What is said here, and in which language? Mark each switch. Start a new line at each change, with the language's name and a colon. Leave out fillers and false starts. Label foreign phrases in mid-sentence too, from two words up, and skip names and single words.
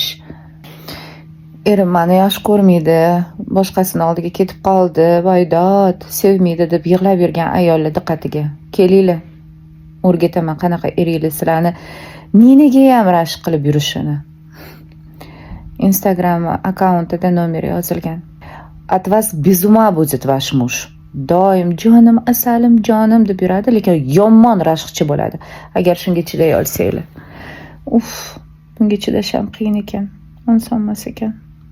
Uzbek: Erim meni yaxshi ko'rmaydi, boshqasini oldiga ketib qoldi, voydod, sevmaydi deb yig'lab yurgan ayollar diqqatiga. Kelinglar. O'rgataman qanaqa eringlar sizlarni ninaga ham rashk qilib yurishini. Instagram akkauntida nomer yozilgan.
Russian: От вас без ума будет ваш муж.
Uzbek: Doim jonim, asalim, jonim deb yuradi, lekin yomon rashqchi bo'ladi. Agar shunga chiday olsanglar. Bunga chidasham qiyin ekan. Insonmas ekan.